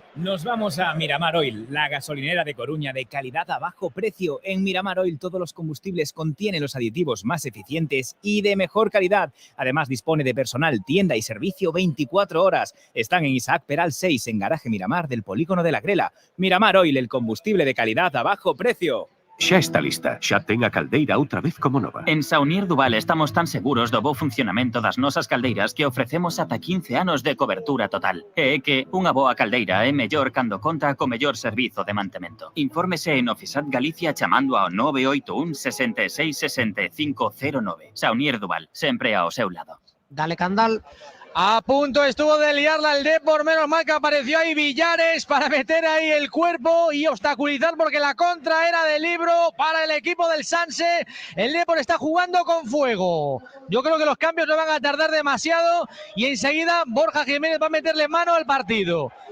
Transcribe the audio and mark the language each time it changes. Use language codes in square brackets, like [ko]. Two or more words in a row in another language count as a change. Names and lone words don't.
[es] Nos vamos a Miramar Oil, la gasolinera de Coruña de calidad a bajo precio. En Miramar Oil todos los combustibles contienen los aditivos más eficientes y de mejor calidad. Además dispone de personal, tienda y servicio 24 horas. Están en Isaac Peral 6, en Garaje Miramar del Polígono de la Grela. Miramar Oil, el combustible de calidad a bajo precio. [gl] Xa está lista, xa ten a caldeira outra vez como nova. En Saunier Duval estamos tan seguros do bo funcionamento das nosas caldeiras que ofrecemos ata 15 anos de cobertura total. E é que unha boa caldeira é mellor cando conta co mellor servizo de mantemento. Infórmese en Ofisat Galicia chamando ao 981 66 65 09. Saunier Duval, sempre ao seu lado. [es] Dale, Candal. A punto estuvo de liarla el Depor, menos mal que apareció ahí Villares para meter ahí el cuerpo y obstaculizar porque la contra era de libro para el equipo del Sanse. El Depor está jugando con fuego. Yo creo que los cambios no van a tardar demasiado y enseguida Borja Jiménez va a meterle mano al partido.